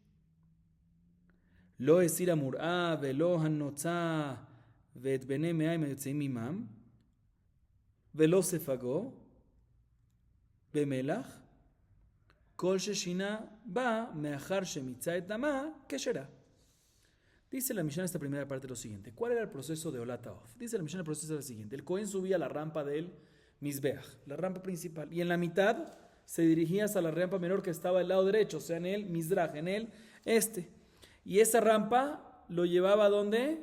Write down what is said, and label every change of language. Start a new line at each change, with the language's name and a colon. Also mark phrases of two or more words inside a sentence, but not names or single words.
Hebrew: לא הסיר המוראה ולא הנוצה ואת בני מים היוצאים עמם, ולא ספגו במלח, כל ששינה בא מאחר שמיצה את דמה כשרה.
Spanish: Dice la Mishnah en esta primera parte lo siguiente. ¿Cuál era el proceso de Olataof? Dice la Mishnah el proceso era el siguiente. El Cohen subía a la rampa del Mizbeach, la rampa principal, y en la mitad se dirigía hacia la rampa menor que estaba del lado derecho, o sea, en el Mizrach, en el este. Y esa rampa lo llevaba ¿a dónde?